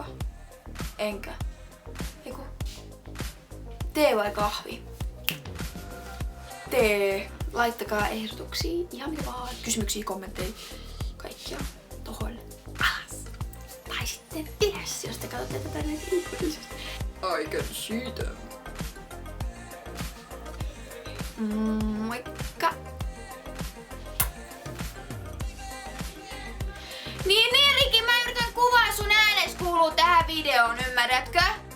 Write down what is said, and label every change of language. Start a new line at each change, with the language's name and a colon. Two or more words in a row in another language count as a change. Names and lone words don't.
Finnish: Enkä. Eiku. Tee vai kahvi? Tee. Laittakaa ehdotuksia. Ihan mitä vaan. Kysymyksiä, kommentteja. Kaikkia tohon alas. Tai sitten ylös, jos te katsotte tätä näin ilmeisesti.
English: I can see them.
Finnish: Moikka. Niin Ricky, mä yritän kuvaa sun äänes kuuluu tähän videoon, ymmärrätkö?